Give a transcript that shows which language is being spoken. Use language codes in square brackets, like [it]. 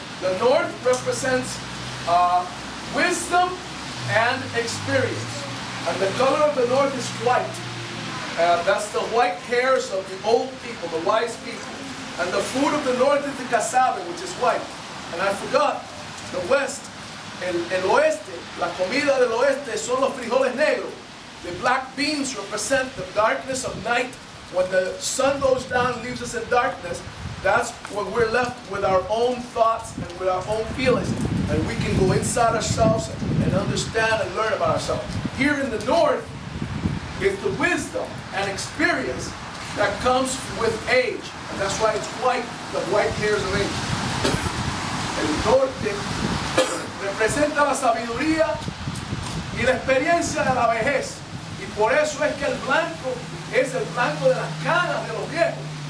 [en] The north represents wisdom and experience. And the color of the north is white. That's the white hairs of the old people, the wise people. And the food of the north is the cassava, which is white. And I forgot, the west, [es] el oeste, la comida del oeste son los frijoles negros. [en] The black beans represent the darkness of night. When the sun goes down, leaves us in darkness, that's when we're left with our own thoughts and with our own feelings. And we can go inside ourselves and understand and learn about ourselves. Here in the north is the wisdom and experience that comes with age. And that's why it's white, the white hairs of age. [es] El norte representa la sabiduría y la experiencia de la vejez. Y por eso es que el blanco es el blanco de las canas de los viejos.